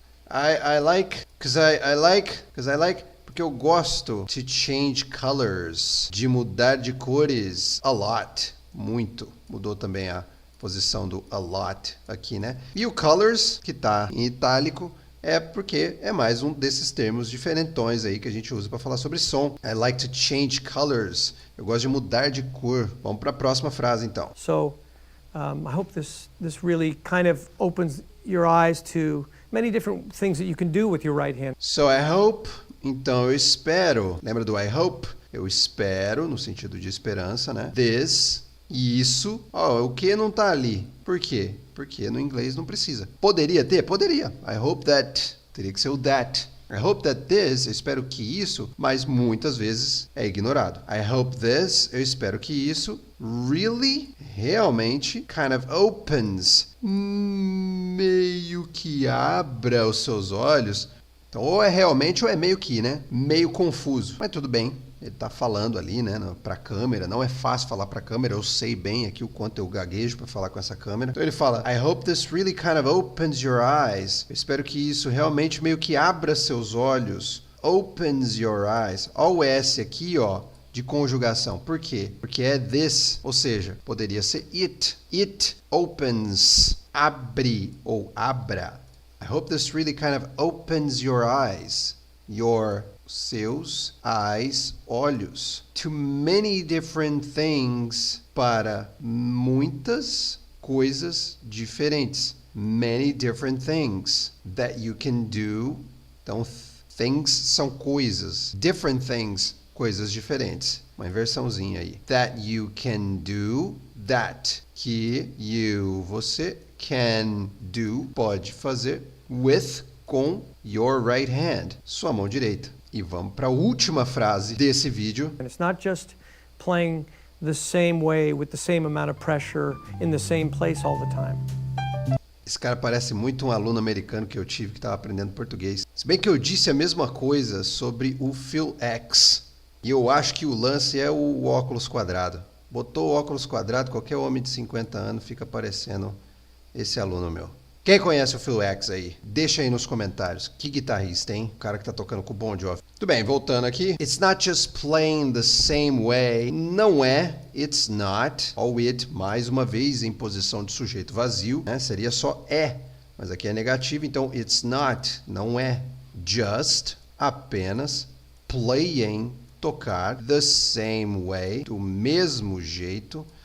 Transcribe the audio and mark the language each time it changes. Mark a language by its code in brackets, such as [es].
[en] I like because I like [pt] porque eu gosto [en] to change colors, [pt] de mudar de cores [en] a lot, [pt] muito. Mudou também a posição do [en] a lot [pt] aqui, né? E o colors, que tá em itálico, é porque é mais um desses termos diferentões aí que a gente usa para falar sobre som. [en] I like to change colors. [pt] Eu gosto de mudar de cor. Vamos para a próxima frase, então. [en] So I hope this really kind of opens your eyes to many different things that you can do with your right hand. So I hope, [pt] então eu espero. Lembra do [en] I hope? [pt] Eu espero, no sentido de esperança, né? [en] This, [pt] isso. Ó, o que não tá ali? Por quê? Porque no inglês não precisa. Poderia ter? Poderia. [en] I hope that. [pt] Teria que ser o that. [en] I hope that this, [pt] eu espero que isso, mas muitas vezes é ignorado. [en] I hope this, [pt] eu espero que isso, [en] really, [pt] realmente, [en] kind of opens, [pt] meio que abra os seus olhos. Então, ou é realmente ou é meio que, né? Meio confuso. Mas tudo bem, ele tá falando ali, né, pra câmera. Não é fácil falar pra câmera, eu sei bem aqui o quanto eu gaguejo pra falar com essa câmera. Então ele fala, [en] I hope this really kind of opens your eyes. [pt] Eu espero que isso realmente meio que abra seus olhos. [en] Opens your eyes. [pt] Olha o S aqui, ó, de conjugação. Por quê? Porque é this, ou seja, poderia ser it. [en] It opens. [pt] Abre ou abra. [en] I hope this really kind of opens your eyes. [pt] Seus [en] eyes, [pt] olhos. [en] To many different things, [pt] para muitas coisas diferentes. [en] Many different things that you can do. [pt] Então, things são coisas. [en] Different things, [pt] coisas diferentes. Uma inversãozinha aí. [en] That you can do. [pt] That, que you, você, [en] can do, [pt] pode fazer, with, com, [en] your right hand, [pt] sua mão direita. E vamos para a última frase desse vídeo. [en] And it's not just playing the same way with the same amount of pressure in the same place all the time. [pt] Esse cara parece muito um aluno americano que eu tive que estava aprendendo português. Se bem que eu disse a mesma coisa sobre o Phil X. E eu acho que o lance é o óculos quadrado. Botou o óculos quadrado, qualquer homem de 50 anos fica parecendo esse aluno meu. Quem conhece o Phil X aí? Deixa aí nos comentários. Que guitarrista, hein? O cara que tá tocando com o Bon Jovi. Tudo bem, voltando aqui. [en] It's not just playing the same way. [pt] Não é. [en] It's not. [pt] All it, mais uma vez, em posição de sujeito vazio, né? Seria só é. Mas aqui é negativo, então [en] it's not. [pt] Não é. [en] Just, [pt] apenas, [en] playing, [pt] tocar, [en] the same way, [pt] do mesmo jeito.